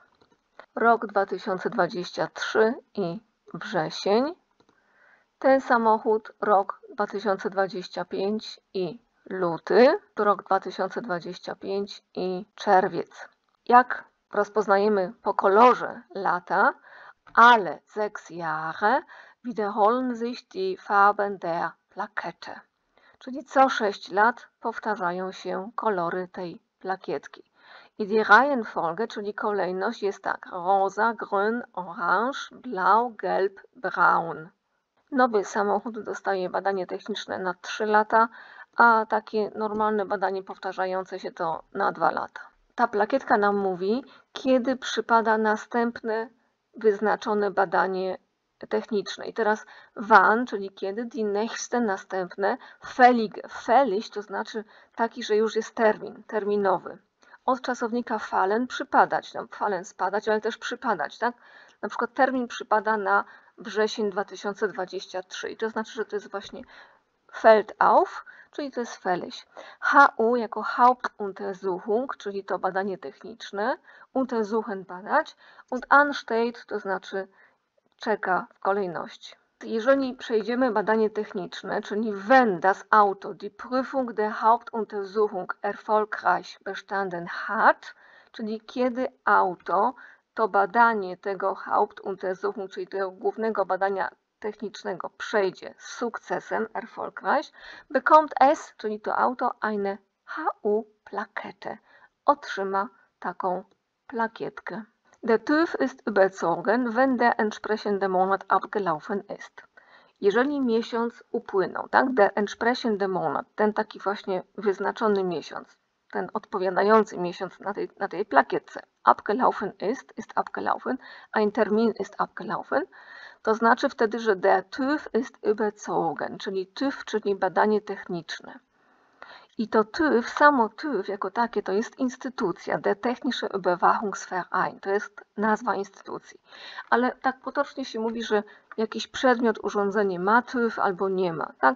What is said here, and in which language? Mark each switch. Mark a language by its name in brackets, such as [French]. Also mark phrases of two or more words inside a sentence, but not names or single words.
[Polish] Rok 2023 i wrzesień. Ten samochód rok 2025 i luty. Rok 2025 i czerwiec. Jak rozpoznajemy po kolorze lata, [German] alle 6 Jahre wiederholen sich die Farben der Plakette. [Polish] Czyli co 6 lat powtarzają się kolory tej plakietki. I [German] die Reihenfolge, [Polish] czyli kolejność jest tak: [German] rosa, grün, orange, blau, gelb, braun. [Polish] Nowy samochód dostaje badanie techniczne na 3 lata, a takie normalne badanie powtarzające się to na 2 lata. Ta plakietka nam mówi, kiedy przypada następne wyznaczone badanie techniczne. [German] I teraz wann, [Polish] czyli kiedy, [German] die nächste, [Polish] następne, [German] fällig, fällig [Polish] to znaczy taki, że już jest termin, terminowy. od czasownika fallen przypadać. No, fallen spadać, ale też przypadać, tak? Na przykład termin przypada na wrzesień 2023 i to znaczy, że to jest właśnie [German] fällt auf, [Polish] czyli to jest fällig. HU jako Hauptuntersuchung, czyli to badanie techniczne, untersuchen badać, [German] und ansteht [Polish] to znaczy czeka w kolejności. Jeżeli przejdziemy badanie techniczne, czyli [German] wenn das Auto die Prüfung der Hauptuntersuchung erfolgreich bestanden hat, [Polish] czyli kiedy auto to badanie tego Hauptuntersuchung, czyli tego głównego badania technicznego przejdzie z sukcesem, [German] erfolgreich, bekommt es, [Polish] czyli to auto, [German] eine HU-Plakette. [Polish] Otrzyma taką plakietkę. [German] Der TÜV ist überzogen, wenn der entsprechende Monat abgelaufen ist. [Polish] Jeżeli miesiąc upłynął, tak? [German] Der entsprechende Monat, [Polish] ten taki właśnie wyznaczony miesiąc, ten odpowiadający miesiąc na tej plakietce, [German] abgelaufen ist abgelaufen, [Polish] ein Termin ist abgelaufen, to znaczy wtedy, że [German] der TÜV ist überzogen, [Polish] czyli TÜV, czyli badanie techniczne. I to TÜV, samo TÜV jako takie, to jest instytucja, [German] der Technische Überwachungsverein, to jest nazwa instytucji. [Polish] Ale tak potocznie się mówi, że jakiś przedmiot, urządzenie ma TÜV albo nie ma, tak?